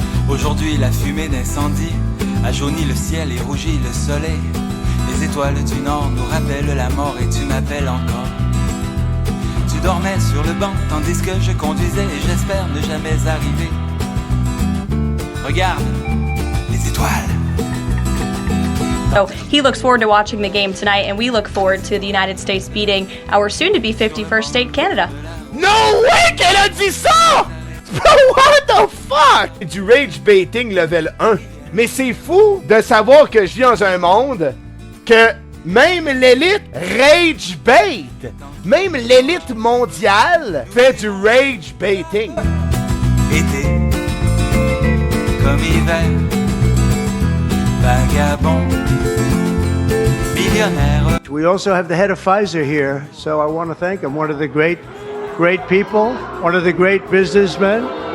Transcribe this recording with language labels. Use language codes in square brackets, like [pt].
[fr] Aujourd'hui, la fumée d'incendie a jauni le ciel et rougi le soleil. Les étoiles du Nord nous rappellent la mort et tu m'appelles encore. Tu dormais sur le banc tandis que je conduisais et j'espère ne jamais arriver. Regarde, les étoiles. [en] So he looks forward to watching the game tonight, and we look forward to the United States beating our soon-to-be 51st state, Canada. No way [fr] qu'elle a dit ça! [en] What the fuck? [fr] Du rage baiting level 1. Mais c'est fou de savoir que je vis dans un monde que même l'élite rage bait. Même l'élite mondiale fait du rage baiting. Été, comme hiver, vagabond, millionnaire. [en] We also have the head of Pfizer here, so I want to thank him. One of the great people, one of the great businessmen.